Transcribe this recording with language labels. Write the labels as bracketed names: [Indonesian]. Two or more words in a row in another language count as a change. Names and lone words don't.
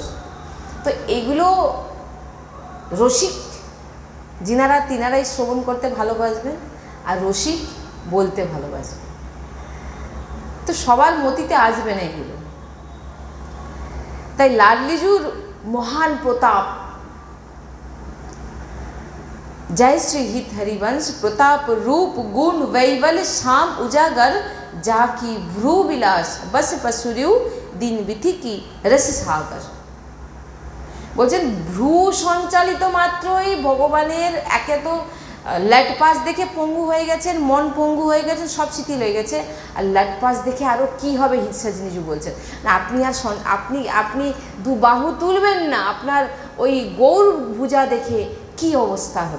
[Bangla] তো এগুলো রসিক যিনারা তিনারাই শ্রবণ করতে ভালোবাসবেন, আর রসিক বলতে ভালোবাসবেন। তো সবার মতিতে আসবে না এগুলো। তাই লাডলিজুর মহান প্রতাপ, [Hindi] जय श्री हित हरिवंश प्रताप रूप गुण वैवल श्याम उजागर जाकी भ्रू विलास बस पसुरियु दिन विधि की रस सागर। [Bangla] বলছেন ভ্রু সঞ্চালিত মাত্রই ভগবানের একে তো ল্যাট পাস দেখে পঙ্গু হয়ে গেছেন, মন পঙ্গু হয়ে গেছে, সব শিথিল হয়ে গেছে, আর ল্যাট পাস দেখে আরও কী হবে হিতসাজিনীজু বলছেন না, আপনি আর আপনি দু বাহু তুলবেন না, আপনার ওই গৌর ভুজা দেখে কি অবস্থা হবে।